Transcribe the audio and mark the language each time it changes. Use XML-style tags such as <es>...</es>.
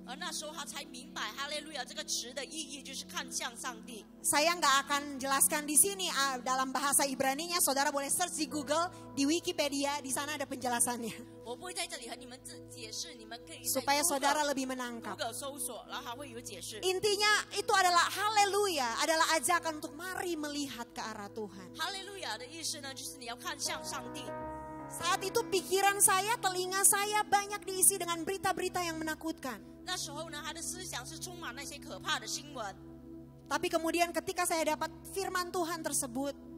<zh>而那时候他才明白哈利路亚这个词的意义就是看向上帝。</zh> <id>Saya nggak akan jelaskan di sini dalam bahasa Ibraninya. Saudara boleh search di Google, di Wikipedia, di sana ada penjelasannya.</id> <zh>我不会在这里和你们解释，你们可以在</zh> <id>Supaya saudara lebih menangkap.</id> <zh>Google 搜索，然后还会有解释。</zh> <id>Intinya itu adalah haleluya, adalah ajakan untuk mari melihat ke arah Tuhan.</id> <zh>哈利路亚的意思呢，就是你要看向上帝。</zh> <id>Saat itu pikiran saya, telinga saya banyak diisi dengan berita-berita yang menakutkan.</id> <zh>那时候呢，他的思想是充满那些可怕的新闻。</zh> <id>Tapi kemudian ketika saya dapat firman Tuhan tersebut,</id>